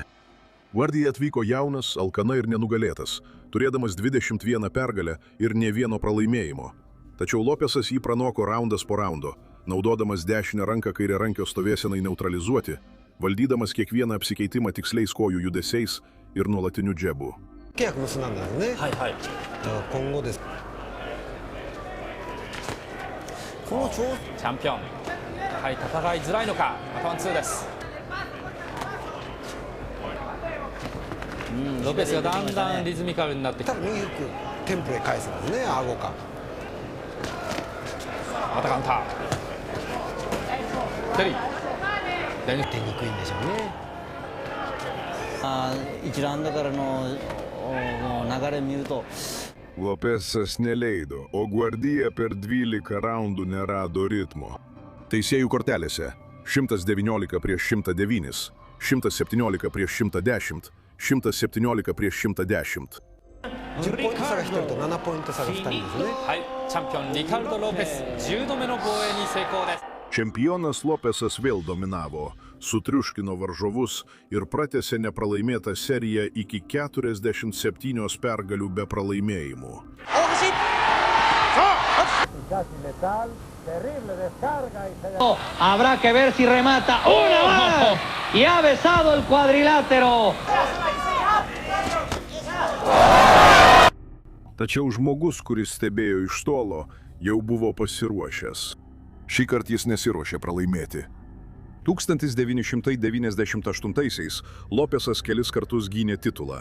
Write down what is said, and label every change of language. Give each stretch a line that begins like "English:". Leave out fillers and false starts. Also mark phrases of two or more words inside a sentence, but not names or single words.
Lithuanian: Vardija atvyko jaunas, alkana ir nenugalėtas, turėdamas 21 pergalę ir ne vieno pralaimėjimo. Tačiau Lopesas jį pranoko raundas po raundo, naudodamas dešinę ranką kairiarankio stovėsenai neutralizuoti, valdydamas kiekvieną apsikeitimą tiksliais kojų judesiais ir nuolatiniu džebu.
Japanese: 契約結んだんだよね。はいはい。今後です。このチャンピオン、やはり戦いづらいのか。またワンツーです。ロペスがだんだんリズミカルになってきて。多分右フックテンポで返すんですね。顎か。またカウンター。テリー。出にくいんでしょうね。 1ラウンドからの流れを見ると
Lithuanian: Lopesas neleido, o Guardija per 12 raundų nerado ritmo. Teisėjų kortelėse 119 prieš 109, 117 prieš 110, 117 prieš 110.
Japanese: 10 ポイント差が1人と7ポイント差が2人ですね。はい、チャンピオンリカルド・ロペス10度目の防衛に成功です。
Lithuanian: Čempionas Lopesas vėl dominavo, sutriuškino varžovus ir pratęsė nepralaimėtą seriją iki 47 pergalių be pralaimėjimų.
Spanish: Habrá que ver si remata una más y ha besado el cuadrilátero.
Lithuanian: Tačiau žmogus, kuris stebėjo iš tolo, jau buvo pasiruošęs. Šį kartą jis nesiruošė pralaimėti. 1998-aisiais Lopesas kelis kartus gynė titulą.